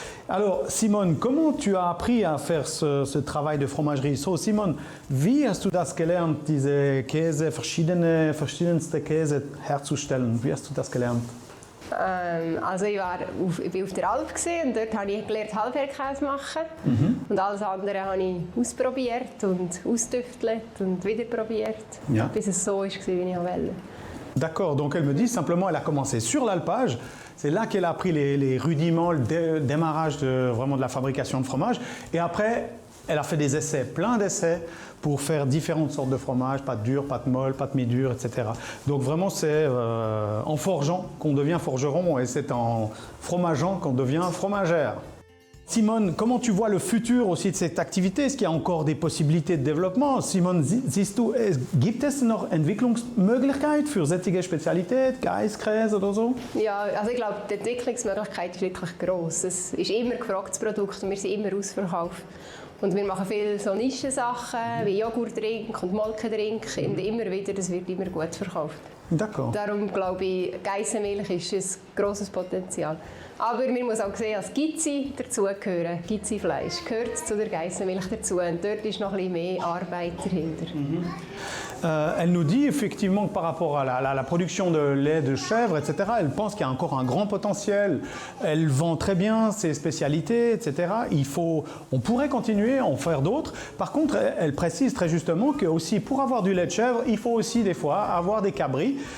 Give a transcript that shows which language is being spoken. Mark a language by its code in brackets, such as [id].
[fr] Alors Simone, comment tu as appris à faire ce travail de fromagerie? [de] So Simone, wie hast du das gelernt, diese Käse, verschiedenste Käse herzustellen? Wie hast du das gelernt? Also ich war auf der Alp und dort habe ich gelernt, Halbherkäse machen. Und alles andere habe ich ausprobiert und ausgetüftelt und wieder probiert, Ja. bis es so war, wie ich wollte. [fr] D'accord, donc elle me dit simplement elle a commencé sur l'alpage. C'est là qu'elle a appris les rudiments, le démarrage vraiment de la fabrication de fromage. Et après, elle a fait des essais, plein d'essais pour faire différentes sortes de fromages, pâte dure, pâte molle, pâte mi-dure, etc. Donc vraiment, c'est en forgeant qu'on devient forgeron et c'est en fromageant qu'on devient fromagère. Simone, comment tu vois le futur aussi de cette activité? Est-ce qu'il y a encore des possibilités de développement? [de] Simone, siehst du, gibt es noch Entwicklungsmöglichkeit für solche Spezialität, Geisskäse oder so? Ja, also ich glaube, die Entwicklungsmöglichkeit ist wirklich gross. Es ist immer gefragt, das Produkt, und wir sind immer ausverkauft. Und wir machen viele so Nischensachen wie Joghurtdrink und Molkendrink und immer wieder, das wird immer gut verkauft. [fr] D'accord. [de] Darum glaube ich, Geissenmilch ist ein grosses Potenzial. Aber man muss auch sehen, dass Gizzi dazugehören. Gizzi-Fleisch gehört zu der Geissenmilch dazu und dort ist noch ein bisschen mehr Arbeit dahinter. [fr] Elle nous dit effectivement que par rapport à la production de lait de chèvre, etc., elle pense qu'il y a encore un grand potentiel. Elle vend très bien ses spécialités, etc. On pourrait continuer à en faire d'autres. Par contre, elle précise très justement que aussi pour avoir du lait de chèvre, il faut aussi des fois avoir des cabris.